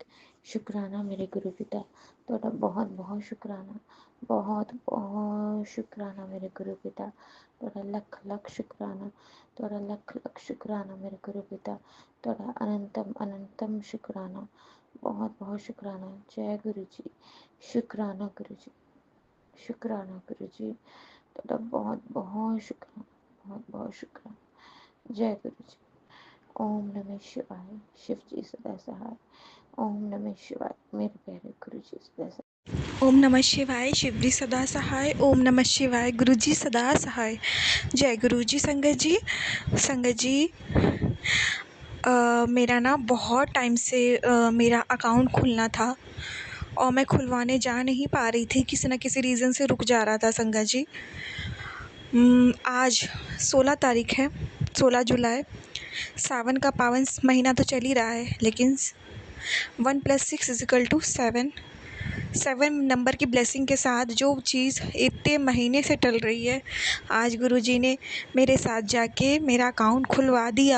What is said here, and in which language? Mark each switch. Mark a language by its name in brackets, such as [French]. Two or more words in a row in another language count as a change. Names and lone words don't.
[Punjabi] ਸ਼ੁਕਰਾਨਾ ਮੇਰੇ ਗੁਰੂ ਪਿਤਾ, ਤੁਹਾਡਾ ਬਹੁਤ ਬਹੁਤ ਸ਼ੁਕਰਾਨਾ, ਬਹੁਤ ਬਹੁਤ ਸ਼ੁਕਰਾਨਾ ਮੇਰੇ ਗੁਰੂ ਪਿਤਾ, ਤੁਹਾਡਾ ਲੱਖ ਲੱਖ ਸ਼ੁਕਰਾਨਾ, ਤੁਹਾਡਾ ਲੱਖ ਲੱਖ ਸ਼ੁਕਰਾਨਾ ਮੇਰੇ ਗੁਰੂ ਪਿਤਾ, ਤੁਹਾਡਾ ਅਨੰਤਮ ਅਨੰਤਮ ਸ਼ੁਕਰਾਨਾ, ਬਹੁਤ ਬਹੁਤ ਸ਼ੁਕਰਾਨਾ। ਜੈ ਗੁਰੂ ਜੀ, ਸ਼ੁਕਰਾਨਾ ਗੁਰੂ ਜੀ, ਸ਼ੁਕਰਾਨਾ ਗੁਰੂ ਜੀ, ਤੁਹਾਡਾ ਬਹੁਤ ਬਹੁਤ ਸ਼ੁਕਰਾਨਾ, ਬਹੁਤ ਬਹੁਤ ਸ਼ੁਕਰਾਨਾ। [Hindi] जय गुरु जी। ओम नमः शिवाय, शिव जी सदा सहाय। ओम नमः शिवाय, मेरे प्यारे गुरु जी सदा सहाय। ओम नमः शिवाय, शिव जी सदा सहाय। ओम नमः शिवाय, गुरु जी सदा सहाय। जय गुरु जी। संगत जी मेरा ना बहुत टाइम से मेरा अकाउंट खुलना था और मैं खुलवाने जा नहीं पा रही थी, किसी न किसी रीज़न से रुक जा रहा था संगत जी। आज 16 तारीख है, 16 जुलाई। सावन का पावन महीना तो चल ही रहा है, लेकिन 1 + 6 = 7 नंबर की ब्लेसिंग के साथ जो चीज़ इतने महीने से टल रही है, आज गुरुजी ने मेरे साथ जाके मेरा अकाउंट खुलवा दिया।